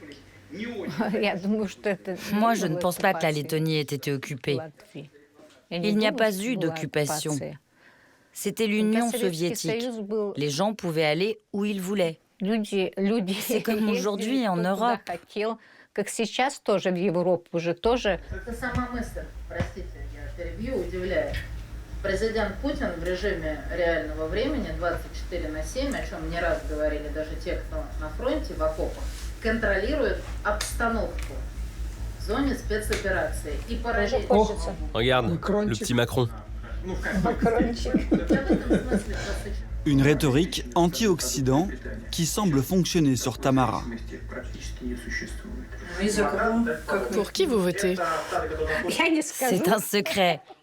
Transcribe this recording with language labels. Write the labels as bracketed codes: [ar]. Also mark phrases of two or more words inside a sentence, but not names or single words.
[fr] Moi, je ne pense pas que la Lettonie ait été occupée. Il n'y a pas eu d'occupation. C'était l'Union soviétique. Les gens pouvaient aller où ils voulaient. C'est comme aujourd'hui en Europe. [ru] Президент Путин в режиме реального времени 24/7, о чем не раз говорили даже те, кто на фронте, в окопах, контролирует обстановку в зоне спецоперации. И параллельно... [fr] Regarde, le petit Macron. Une rhétorique anti-Occident qui semble fonctionner sur Tamara. Pour qui vous votez? C'est un secret.